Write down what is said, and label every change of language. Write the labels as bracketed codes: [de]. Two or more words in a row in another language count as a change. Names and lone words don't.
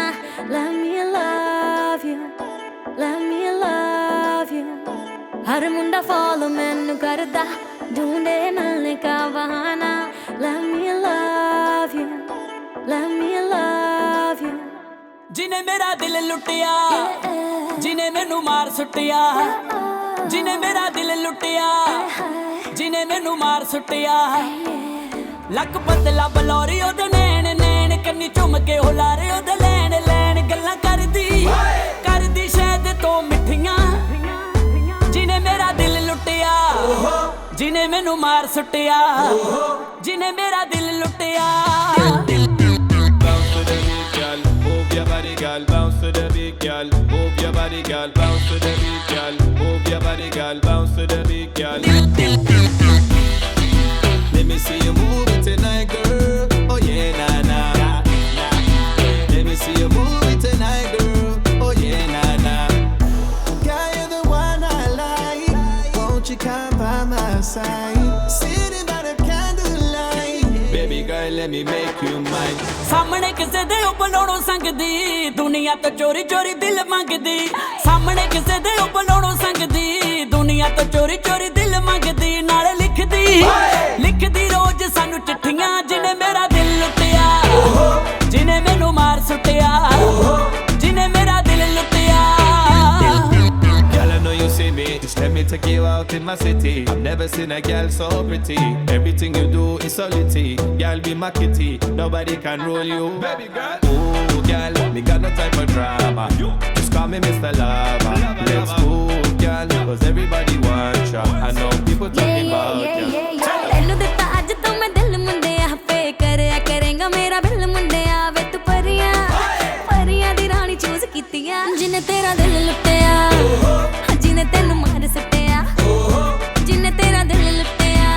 [en] Let me love you, let me love you। [pa] ਹਰ ਮੁੰਡਾ ਫ਼ਾਲੋ ਮੈਨੂੰ ਕਰਦਾ, [hi] ढूंढे मिलने का बहाना। [en] Let me love you, let me love you। [pa] ਜਿਹਨੇ ਮੇਰਾ ਦਿਲ ਲੁੱਟਿਆ, ਜਿਹਨੇ ਮੈਨੂੰ ਮਾਰ ਸੁੱਟਿਆ, ਜਿਹਨੇ ਮੇਰਾ ਦਿਲ ਲੁੱਟਿਆ, ਜਿਹਨੇ ਮੈਨੂੰ ਮਾਰ ਸੁੱਟਿਆ। ਲੱਕ ਪਤਲਾ ਬਲੌਰੀ ਓਹਦੇ ਨੈਣ ਨੈਣ, ਕੰਨੀ ਚੁੰਮ ਕੇ ਹੋ ਲਾਰੇ ਓਹਦੇ ਲੈਣ ਲੈਣ। ਗੱਲਾਂ ਕਰਦੀ ਸ਼ਾਇਦ ਤੋ ਮਿੱਠੀਆਂ, ਜਿਹਨੇ ਮੇਰਾ ਦਿਲ ਲੁੱਟਿਆ, ਜਿਹਨੇ ਮੈਨੂੰ ਮਾਰ ਸੁੱਟਿਆ, ਜਿਹਨੇ ਮੇਰਾ ਦਿਲ ਲੁੱਟਿਆ। [en] Move your body, girl, bounce to the beat, girl. Move your body, girl, bounce to the beat, girl. Move your body, girl, bounce to the beat, girl. Let me see you move it tonight, girl. Oh yeah, nah, nah, nah. Let me see you move it tonight, girl. Oh yeah, nah, nah. Girl, you're the one I like. Won't you come by my side? Sitting by the candlelight. Baby girl, girl, let me make you mine. [pa] ਸਾਹਮਣੇ ਕਿਸੇ ਦੇ ਉਹ ਬਣਾਉਣੋਂ ਸੰਗਦੀ ਦੁਨੀਆ ਤੋਂ ਚੋਰੀ ਚੋਰੀ ਦਿਲ ਮੰਗਦੀ ਸਾਹਮਣੇ ਕਿਸੇ ਦੇ ਉਹ ਬਣਾਉਣੋਂ ਸੰਗਦੀ ਦੁਨੀਆ ਤੋਂ ਚੋਰੀ ਚੋਰੀ ਦਿਲ ਮੰਗਦੀ ਨਾਲੇ ਲਿਖਦੀ ਰੋਜ਼ ਸਾਨੂੰ ਚਿੱਠੀਆਂ ਜਿਹਨੇ ਮੇਰਾ ਦਿਲ ਲੁੱਟਿਆ ਜਿਹਨੇ ਮੈਨੂੰ ਮਾਰ ਸੁੱਟਿਆ ਜਿਹਨੇ ਮੇਰਾ ਦਿਲ ਲੁੱਟਿਆ [en] Girl, I know you see me. Just let me take you out in my city. I've never seen a girl so pretty. Everything you do is solidity. Girl, be my kitty. Nobody can roll you. Baby girl. Ooh, girl, me got no time for drama. Just call me Mr. Lover. Let's move, girl, cause everybody wants ya. I know people talking about ya. [pa] ਤੈਨੂੰ ਦਿੱਤਾ ਅੱਜ ਤੋਂ ਮੈਂ ਦਿਲ ਮੁੰਡਿਆ ਫੇ ਕਰਿਆ ਕਰੇਗਾ ਮੇਰਾ ਬਿੱਲ ਮੁੰਡਿਆ ਵੇ ਤੂੰ ਪਰੀਆਂ ਦੀ ਰਾਣੀ ਚੂਜ਼ ਕੀਤੀਆਂ ਜਿਹਨੇ ਤੇਰਾ ਦਿਲ ਲੁੱਟਿਆ ਜਿਹਨੇ ਤੈਨੂੰ ਮਾਰ ਸੁੱਟਿਆ ਜਿਹਨੇ ਤੇਰਾ ਦਿਲ ਲੁੱਟਿਆ